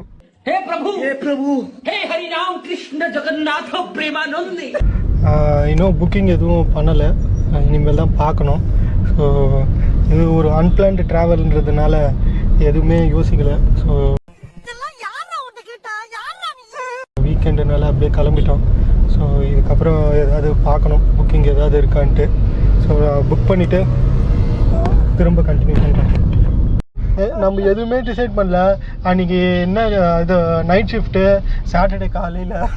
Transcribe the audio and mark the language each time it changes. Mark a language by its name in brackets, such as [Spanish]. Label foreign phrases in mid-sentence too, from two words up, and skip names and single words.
[Sanskrit] हे प्रभु हे हरि राम कृष्ण जगन्नाथ प्रेमानंद [Tamil] இன்னும் புக்கிங் எதுவும் பண்ணலை இனிமேல் தான் பார்க்கணும் ஸோ இது ஒரு அன்பிளான்டு ட்ராவல்ன்றதுனால எதுவுமே யோசிக்கலை ஸோ வீக்கெண்டுனால அப்படியே கிளம்பிட்டோம் ஸோ இதுக்கப்புறம் ஏதாவது பார்க்கணும் புக்கிங் ஏதாவது இருக்கான்ட்டு ஸோ புக் பண்ணிவிட்டு திரும்ப கண்டினியூ பண்ணுறேன் நம்ம எதுவுமே டிசைட் பண்ணல அன்றைக்கி என்ன இது [English] night shift Saturday [Tamil] காலையில்